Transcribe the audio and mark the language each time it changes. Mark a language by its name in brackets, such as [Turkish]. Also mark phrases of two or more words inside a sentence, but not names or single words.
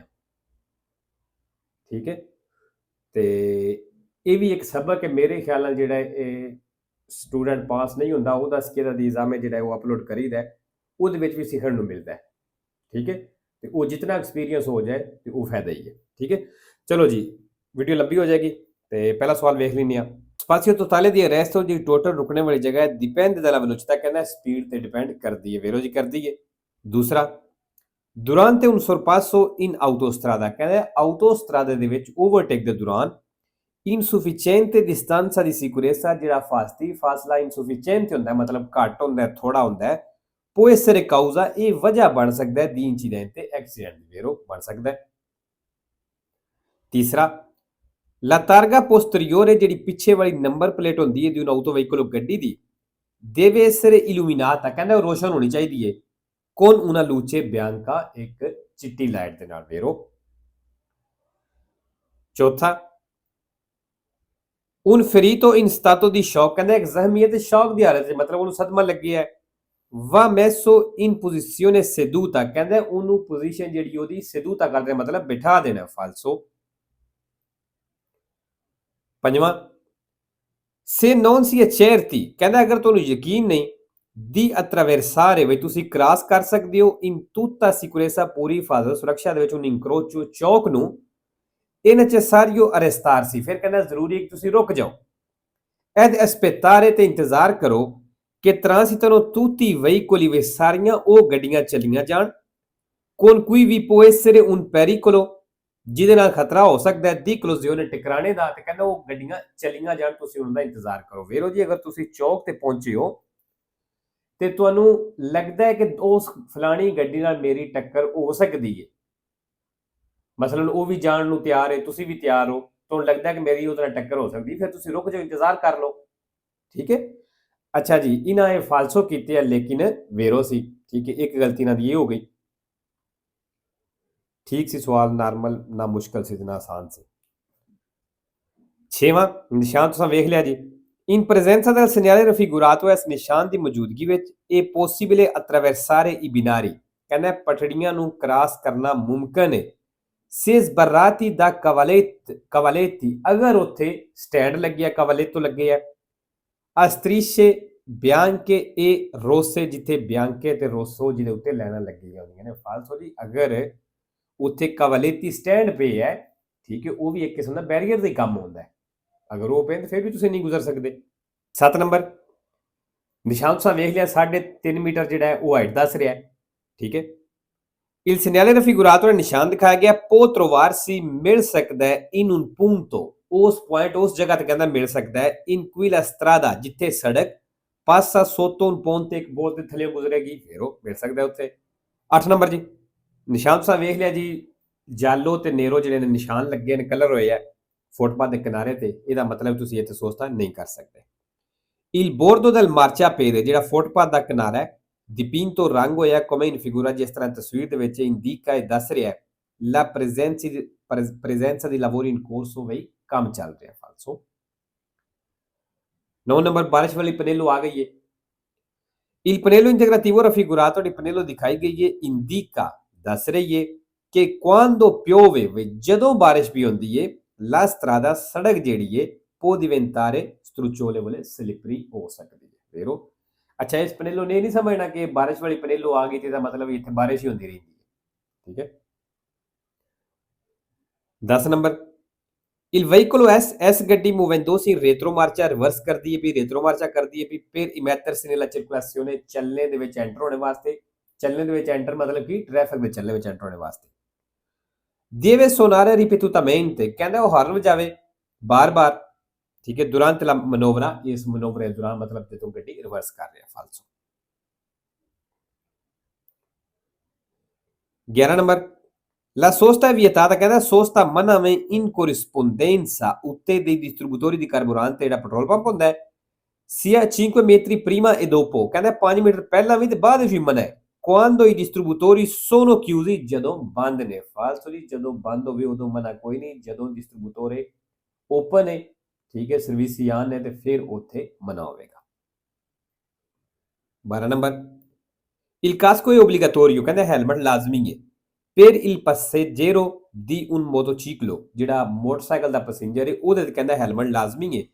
[Punjabi] ਠੀਕ ਹੈ, ਤੇ ਇਹ ਵੀ ਇੱਕ ਸਬਕ ਹੈ ਮੇਰੇ ਖਿਆਲ ਨਾਲ, ਜਿਹੜਾ ਇਹ [English] student pass [Punjabi] ਨਹੀਂ ਹੁੰਦਾ ਉਹਦਾ ਸਕੇਦਾ ਦੀ ਇਗਜ਼ਾਮ ਜਿਹੜਾ ਉਹ ਅਪਲੋਡ ਕਰੀਦਾ ਉਹਦੇ ਵਿੱਚ ਵੀ ਸਿੱਖਣ ਨੂੰ ਮਿਲਦਾ ਹੈ। ਠੀਕ ਹੈ, ਤੇ ਉਹ ਜਿਤਨਾ ਐਕਸਪੀਰੀਅੰਸ ਹੋ ਜਾਏ ਤੇ ਉਹ ਫਾਇਦਾ ਹੀ ਹੈ। ਠੀਕ ਹੈ, ਚਲੋ ਜੀ ਵੀਡੀਓ ਲੰਬੀ ਹੋ ਜਾਏਗੀ ਤੇ ਪਹਿਲਾ ਸਵਾਲ ਵੇਖ ਲੈਂਦੇ ਹਾਂ। [Italian] spazio totale di arresto [Punjabi] ਹੋ ਜੀ ਟੋਟਲ ਰੁਕਣੇ ਵਾਲੀ ਜਗ੍ਹਾ [Italian] dipende dalla velocità, [Punjabi] ਕਹਿੰਦਾ ਸਪੀਡ ਤੇ ਡਿਪੈਂਡ ਕਰਦੀ ਹੈ, ਵੇਰੋ ਜੀ ਕਰਦੀ ਹੈ। ਦੂਸਰਾ, [Italian] durante un sorpasso in autostrada, [Punjabi] ਕਹਿੰਦਾ autostrada ਦੇ ਵਿੱਚ ਓਵਰਟੇਕ ਦੇ ਦੌਰਾਨ [Italian] insufficiente distanza di sicurezza, [Punjabi] ਜਿਹੜਾ ਫਾਸਲਾ insufficiente ਹੁੰਦਾ ਮਤਲਬ ਘੱਟ ਹੁੰਦਾ ਥੋੜਾ ਹੁੰਦਾ [Italian] può essere causa, [Punjabi] ਇਹ ਵਜ੍ਹਾ ਬਣ ਸਕਦਾ ਹੈ [Italian] di incidente, [Punjabi] ਐਕਸੀਡੈਂਟ ਦੀ, ਵੇਰੋ ਬਣ ਸਕਦਾ ਹੈ। ਤੀਸਰਾ, [Italian] la targa posteriore, [Punjabi] ਜਿਹੜੀ ਪਿੱਛੇ ਵਾਲੀ ਨੰਬਰ ਪਲੇਟ ਹੁੰਦੀ ਹੈ ਦੀ [Italian] un autoveicolо [Punjabi] ਗੱਡੀ ਦੀ, [Italian] deve essere illuminata, [Punjabi] ਕਹਿੰਦਾ ਉਹ ਰੋਸ਼ਨ ਹੋਣੀ ਚਾਹੀਦੀ ਹੈ [Italian] con una luce bianca, [Punjabi] ਇੱਕ ਚਿੱਟੀ ਲਾਈਟ ਦੇ ਨਾਲ, ਵੇਰੋ। ਚੌਥਾ, [Italian] un ferito in stato di shock, [Punjabi] ਕਹਿੰਦਾ ਇੱਕ ਜ਼ਖਮੀ ਹੈ ਤੇ ਸ਼ੌਕ ਦੀ ਹਾਲਤ 'ਚ, ਮਤਲਬ ਉਹਨੂੰ ਸਦਮਾ ਲੱਗਿਆ ਹੈ। [Italian] va messo in posizione seduta, [Punjabi] ਕਹਿੰਦਾ ਉਹਨੂੰ ਪੋਜੀਸ਼ਨ ਜਿਹੜੀ ਉਹਦੀ seduta ਕਰਦੇ ਮਤਲਬ ਬਿਠਾ ਦੇਣਾ, ਫਾਲਸੋ। ਪੰਜਵਾਂ, [Italian] se non si è certi, [Punjabi] ਕਹਿੰਦਾ ਅਗਰ ਤੁਹਾਨੂੰ ਯਕੀਨ ਨਹੀਂ [Italian] di attraversare, [Punjabi] ਵੀ ਤੁਸੀਂ ਕ੍ਰਾਸ ਕਰ ਸਕਦੇ ਹੋ [Italian] in tutta sicurezza, [Punjabi] ਪੂਰੀ ਹਿਫਾਜ਼ਤ ਸੁਰੱਖਿਆ ਦੇ ਵਿੱਚ, [Italian] un incrocio, [Punjabi] ਚੌਕ ਨੂੰ, [Italian] è necessario arrestarsi, [Punjabi] ਫਿਰ ਕਹਿੰਦਾ ਜ਼ਰੂਰੀ ਹੈ ਕਿ ਤੁਸੀਂ ਰੁਕ ਜਾਓ। [Italian] ed aspettare, [Punjabi] ਤੇ ਇੰਤਜ਼ਾਰ ਕਰੋ ਕਿ [Italian] transitano tutti i veicoli, [Punjabi] ਵੀ ਸਾਰੀਆਂ ਉਹ ਗੱਡੀਆਂ ਚੱਲੀਆਂ ਜਾਣ [Italian] con cui vi può essere un pericolo, [Punjabi] ਜਿਹਦੇ ਨਾਲ ਖਤਰਾ ਹੋ ਸਕਦਾ ਹੈ [Italian] di collisione, [Punjabi] ਟਕਰਾਣੇ ਦਾ, ਤੇ ਕਹਿੰਦਾ ਉਹ ਗੱਡੀਆਂ ਚੱਲੀਆਂ ਜਾਣ, ਤੁਸੀਂ ਉਹਨਾਂ ਦਾ ਇੰਤਜ਼ਾਰ ਕਰੋ। ਵੇਰੋ ਜੀ, ਅਗਰ ਤੁਸੀਂ ਚੌਕ ਤੇ ਪਹੁੰਚੇ ਹੋ ਤੇ ਤੁਹਾਨੂੰ ਲੱਗਦਾ ਹੈ ਕਿ ਉਸ ਫਲਾਣੀ ਗੱਡੀ ਨਾਲ ਮੇਰੀ ਟੱਕਰ ਹੋ ਸਕਦੀ ਹੈ, ਮਸਲਨ ਉਹ ਵੀ ਜਾਣ ਨੂੰ ਤਿਆਰ ਹੈ, ਤੁਸੀਂ ਵੀ ਤਿਆਰ ਹੋ, ਤੁਹਾਨੂੰ ਲੱਗਦਾ ਕਿ ਮੇਰੀ ਉਹਦੇ ਨਾਲ ਟੱਕਰ ਹੋ ਸਕਦੀ, ਫਿਰ ਤੁਸੀਂ ਰੁਕ ਜਾਓ, ਇੰਤਜ਼ਾਰ ਕਰ ਲਓ। ਠੀਕ ਹੈ, ਅੱਛਾ ਜੀ, ਇਹਨਾਂ ਇਹ ਫਾਲਸੋ ਕੀਤੇ ਆ ਲੇਕਿਨ ਵੇਰੋ ਸੀ। ਠੀਕ ਹੈ, ਇੱਕ ਗਲਤੀ ਨਾਲ ਦੀ ਇਹ ਹੋ ਗਈ। ਠੀਕ ਸੀ ਸਵਾਲ, ਨਾਰਮਲ, ਨਾ ਮੁਸ਼ਕਲ ਸੀ ਨਾ ਆਸਾਨ ਸੀ। ਛੇਵਾਂ ਨਿਸ਼ਾਨ ਤੁਸੀਂ ਵੇਖ ਲਿਆ ਜੀ, [Italian] in presenza del segnale raffigurato, [Punjabi] ਇਸ ਨਿਸ਼ਾਨ ਦੀ ਮੌਜੂਦਗੀ ਵਿੱਚ ਇਹ [Italian] possibile attraversare i binari, [Punjabi] ਕਹਿੰਦਾ ਪਟੜੀਆਂ ਨੂੰ ਕ੍ਰਾਸ ਕਰਨਾ ਮੁਮਕਿਨ ਹੈ। [Italian] se sbarrati da cavaletti, [Punjabi] ਅਗਰ ਉੱਥੇ ਸਟੈਂਡ ਲੱਗਿਆ, ਕਵਾਲੇਤੋ ਲੱਗੇ ਆ। [Italian] a strisce bianche e rosse, [Punjabi] ਜਿੱਥੇ ਬਿਆਂਕੇ ਤੇ ਰੋਸੋ ਜਿਹਦੇ ਉੱਤੇ ਲਾਈਨਾਂ ਲੱਗੀਆਂ ਹੁੰਦੀਆਂ ਨੇ, ਫਾਲਸੋ ਜੀ। ਅਗਰ ਉੱਥੇ ਕਵਾਲੇਤੀ ਸਟੈਂਡ ਪਏ ਹੈ, ਠੀਕ ਹੈ, ਉਹ ਵੀ ਇੱਕ ਕਿਸਮ ਦਾ ਬੈਰੀਅਰ ਦਾ ਹੀ ਕੰਮ ਹੁੰਦਾ ਹੈ। ਅਗਰ ਉਹ ਪਏ ਤਾਂ ਫਿਰ ਵੀ ਤੁਸੀਂ ਨਹੀਂ ਗੁਜ਼ਰ ਸਕਦੇ। 7 ਨੰਬਰ ਨਿਸ਼ਾਨ ਤੁਸੀਂ ਵੇਖ ਲਿਆ, 3.5 ਮੀਟਰ ਜਿਹੜਾ ਹੈ ਉਹ ਹਾਈਟ ਦੱਸ ਰਿਹਾ ਹੈ। ਠੀਕ ਹੈ, [Italian] il segnale raffigurato [Punjabi] ਨੇ ਨਿਸ਼ਾਨ ਦਿਖਾਇਆ ਗਿਆ [Italian] può trovarsi, [Punjabi] ਮਿਲ ਸਕਦਾ ਹੈ [Italian] in un punto, [Punjabi] ਉਸ ਪੁਆਇੰਟ, ਉਸ ਜਗ੍ਹਾ ਤੇ ਕਹਿੰਦਾ ਮਿਲ ਸਕਦਾ ਹੈ [Italian] in cui la strada, [Punjabi] ਜਿੱਥੇ ਸੜਕ [Italian] passa sotto un ponte, [Punjabi] ਇੱਕ ਬੋਲ ਦੇ ਥੱਲੇ ਗੁਜ਼ਰੇਗੀ, ਫਿਰ ਉਹ ਮਿਲ ਸਕਦਾ ਉੱਥੇ। 8 ਨੰਬਰ ਜੀ, ਨਿਸ਼ਾਨ ਤੁਸੀਂ ਵੇਖ ਲਿਆ ਜੀ, ਜਾਲੋ ਤੇ ਨੇਰੋ ਜਿਹੜੇ ਨੇ ਨਿਸ਼ਾਨ ਲੱਗੇ ਨੇ, ਕਲਰ ਹੋਏ ਆ ਫੁੱਟਪਾਥ ਦੇ ਕਿਨਾਰੇ ਤੇ, ਇਹਦਾ ਮਤਲਬ ਤੁਸੀਂ ਇੱਥੇ ਸੋਚਤਾ ਨਹੀਂ ਕਰ ਸਕਦੇ। [Italian] il bordo del marciapiede, [Punjabi] ਜਿਹੜਾ ਫੁੱਟਪਾਥ ਦਾ ਕਿਨਾਰਾ ਹੈ dipinto rang ਹੋਇਆ [Italian] come in figura, [Punjabi] ਜਿਸ ਤਰ੍ਹਾਂ ਤਸਵੀਰ ਦੇ ਵਿੱਚ indica ਇਹ ਦੱਸ ਰਿਹਾ ਹੈ [Italian] la presenza di lavori in corso, [Punjabi] ਬਈ ਕੰਮ ਚੱਲ ਰਿਹਾ। falso। 9 ਨੰਬਰ ਬਾਰਿਸ਼ ਵਾਲੀ ਪਨੇਲੋ ਆ ਗਈ ਹੈ। [Italian] il pannello integrativo raffigurato di pannello [Punjabi] ਦਿਖਾਈ ਗਈ ਹੈ [Italian] indica [Punjabi] ਦੱਸ ਰਹੀ ਹੈ ਕਿ [Italian] quando piove, [Punjabi] ਜਦੋਂ ਬਾਰਿਸ਼ ਵੀ ਹੁੰਦੀ ਹੈ [Italian] la strada, [Punjabi] ਸੜਕ ਜਿਹੜੀ ਹੈ [Italian] può diventare strucciolevole, [Punjabi] slippery ਹੋ ਸਕਦੀ ਹੈ। vero। ਅੱਛਾ, ਇਸ ਪਨੇਲੋ ਨੇ ਨਹੀਂ ਸਮਝਣਾ ਕਿ ਬਾਰਿਸ਼ ਵਾਲੀ ਪਨੇਲੋ ਆ ਗਈ ਤੇ ਇਹਦਾ ਮਤਲਬ ਇੱਥੇ ਬਾਰਿਸ਼ ਹੀ ਹੁੰਦੀ ਰਹਿੰਦੀ ਹੈ। ਠੀਕ ਹੈ। 10 ਨੰਬਰ [Italian] il veicolo S ਗੱਡੀ movendo in retromarcia, [Punjabi] ਰਿਵਰਸ ਕਰਦੀ ਹੈ ਵੀ ਰੇਟਰੋਮਾਰਚਾ ਕਰਦੀ ਹੈ ਵੀ [Italian] per immettersi nella circolazione, [Punjabi] ਚੱਲਣੇ ਦੇ ਵਿੱਚ ਐਂਟਰ ਹੋਣੇ ਵਾਸਤੇ। ਚੱਲਣੇ ਦੇ ਵਿੱਚ ਐਂਟਰ ਮਤਲਬ ਕਿ ਟ੍ਰੈਫਿਕ ਦੇ ਚੱਲਣੇ ਵਿੱਚ ਐਂਟਰ ਹੋਣੇ ਵਾਸਤੇ। [Italian] deve suonare ripetutamente, [Punjabi] ਕਹਿੰਦਾ ਉਹ ਹਾਰਨ ਵਜਾਵੇ ਬਾਰ-ਬਾਰ। ਠੀਕ ਹੈ। [Italian] durante la manovra, [Punjabi] ਇਸ ਮਨੋਵਰੇ ਦੌਰਾਨ ਮਤਲਬ ਜਦੋਂ ਗੱਡੀ ਰਿਵਰਸ ਕਰ ਰਿਹਾ। falso। [Italian] 11 ਨੰਬਰ la sosta è vietata, [Punjabi] ਕਹਿੰਦਾ sosta ਮਨਾ ਵੇ [Italian] in corrispondenza, ਉੱਤੇ dei distributori di carburante, [Punjabi] ਜਿਹੜਾ ਪੈਟਰੋਲ ਪੰਪ ਹੁੰਦਾ ਹੈ, [Italian] sia 5 metri prima e dopo, [Punjabi] ਕਹਿੰਦਾ 5 ਮੀਟਰ ਪਹਿਲਾਂ ਵੀ ਤੇ ਬਾਅਦ ਵਿੱਚ ਵੀ ਮਨਾ ਹੈ [Italian] quando i distributori sono chiusi, [Punjabi] ਜਦੋਂ ਬੰਦ ਨੇ। falso ਜੀ, ਜਦੋਂ ਬੰਦ ਹੋਵੇ ਉਦੋਂ ਮਨਾ ਕੋਈ ਨਹੀਂ, ਜਦੋਂ ਡਿਸਟ੍ਰੀਬਿਊਟੋਰੇ ਓਪਨ ਹੈ, ਠੀਕ ਹੈ, ਸਰਵਿਸ ਆਨ ਹੈ ਤੇ ਫਿਰ ਉੱਥੇ ਮਨਾ ਹੋਵੇਗਾ। [Italian] 12 ਨੰਬਰ il casco è obbligatorio, [Punjabi] ਕਹਿੰਦਾ ਹੈਲਮਟ ਲਾਜ਼ਮੀ ਹੈ [Italian] per il passeggero di un motociclo, [Punjabi] ਜਿਹੜਾ ਮੋਟਰਸਾਈਕਲ ਦਾ ਪੈਸੇਂਜਰ ਹੈ ਉਹਦੇ ਤੇ ਕਹਿੰਦਾ ਹੈਲਮਟ ਲਾਜ਼ਮੀ ਹੈ।